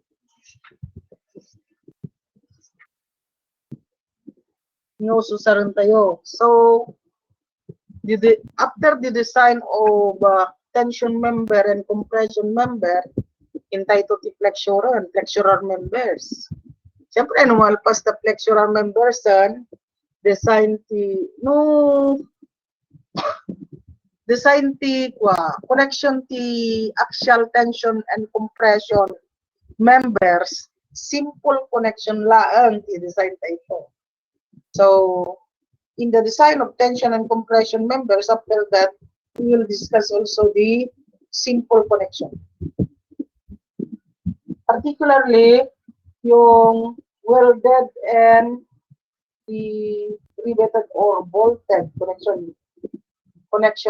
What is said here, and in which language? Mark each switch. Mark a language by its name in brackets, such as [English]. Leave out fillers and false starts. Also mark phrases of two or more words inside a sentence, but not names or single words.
[Iloko] Susaran tayo. [English] So, after the design of tension member and compression member, entitled to flexural members. [Iloko] Siyempre, malpas na [English] flexural members, design connection ti axial tension and compression members, simple connection lang ti design tayo. So, in the design of tension and compression members, after that, we will discuss also the simple connection. Particularly, yung welded and the riveted or bolted connection.